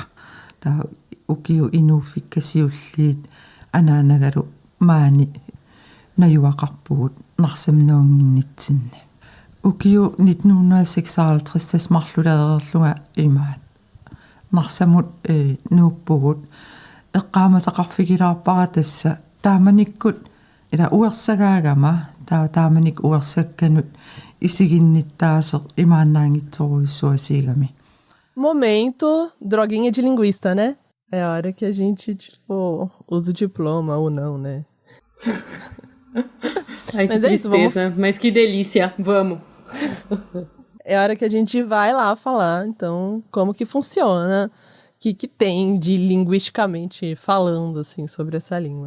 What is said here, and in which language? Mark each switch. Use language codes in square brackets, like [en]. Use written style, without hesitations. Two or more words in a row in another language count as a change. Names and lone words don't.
[kl] ta ukiu inuuffikkasiulliit anaanagalu maani najuaqarpugut narsamnuunginnitsinni ukiu 1956 tasmarlulaererluga imaat narsamut nuuppugut eqqaamataqarfigilaarpara tassa taamanikkut ila uersagaagama taamanik uersakkanut isiginnittaaseq imaannaangitsoruissuasiigami. [pt] Momento droguinha de linguista, né? É a hora que a gente, usa o diploma ou não, né? Ai, que tristeza, mas que delícia, vamos. É a hora que a gente vai lá falar, então, como que funciona, o que tem de linguisticamente falando, assim, sobre essa língua.